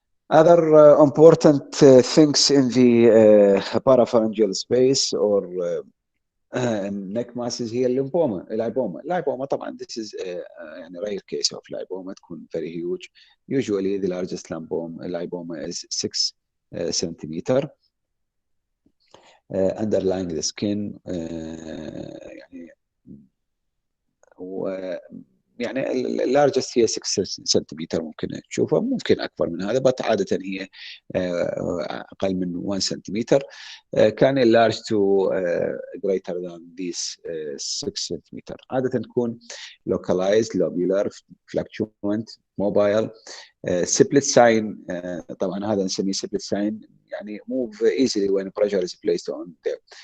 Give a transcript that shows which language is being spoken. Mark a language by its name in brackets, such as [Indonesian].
[English] Other important things in the parapharyngeal space or neck masses [Arabic] هي اللايبوما طبعا [English] this is يعني rare case of lipoma تكون very huge. Usually the largest lipoma is 6 centimeter underlying the skin [Arabic] يعني يعني اللارجست هي 6 سنتيمتر ممكن تشوفها، ممكن اكبر من هذا، بس عاده هي اقل من 1 سنتيمتر. كان اللارج تو greater than this 6 سنتيمتر. [English] عاده تكون localized lobular fluctuant mobile split sign. [Arabic] طبعا هذا نسميه split sign يعني [English] move easily when pressure is placed on them.